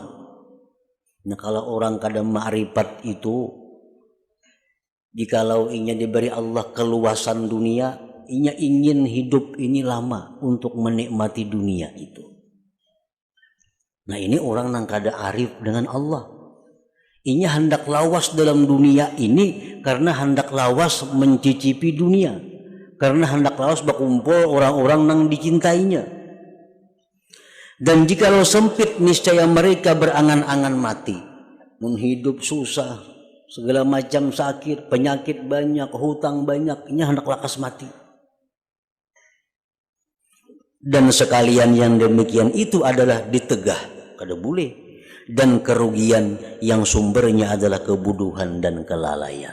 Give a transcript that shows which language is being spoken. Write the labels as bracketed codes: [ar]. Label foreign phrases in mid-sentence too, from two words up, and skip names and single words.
[bjn] Nah, kalau orang kada ma'rifat itu, jikalau ingin diberi Allah keluasan dunia, inya ingin hidup ini lama untuk menikmati dunia itu. Nah, ini orang yang kada arif dengan Allah. Inya hendak lawas dalam dunia ini karena hendak lawas mencicipi dunia, karena hendak lawas berkumpul orang-orang yang dicintainya. [id] Dan jikalau sempit, niscaya mereka berangan-angan mati. [bjn] Menghidup susah, segala macam sakit, penyakit banyak, hutang banyak, ini hendak lakas mati. Dan sekalian yang demikian itu adalah ditegah, kada boleh, dan kerugian yang sumbernya adalah kebodohan dan kelalaian.